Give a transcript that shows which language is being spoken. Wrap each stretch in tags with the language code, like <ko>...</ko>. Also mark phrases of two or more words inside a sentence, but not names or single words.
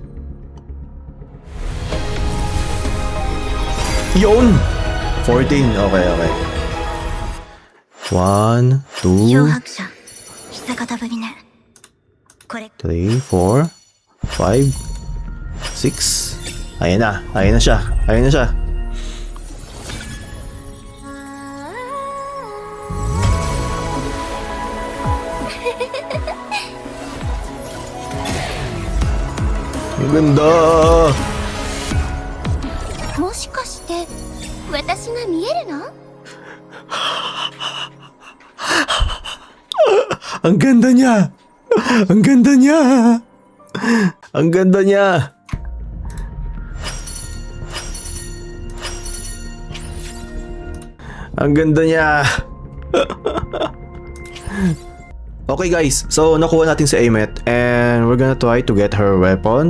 <tl>Yun! 14.</tl> <en>Okay, okay. 1, 2,</en> <ja>漂白者久方ぶりねこれ</ja> <en>3, 4, 5, 6.</en> <tl>Ayan na. Ayan na siya. Ayan na siya. Ang ganda!</tl> <ja>もしかして私が見えるの</ja> <tl>Ang ganda niya! Ang ganda niya! Ang ganda niya! Ang ganda niya!</tl> <en>Okay guys, so</en> <tl>nakuha natin si</tl> <en>Amet and we're gonna try to get her weapon.</en>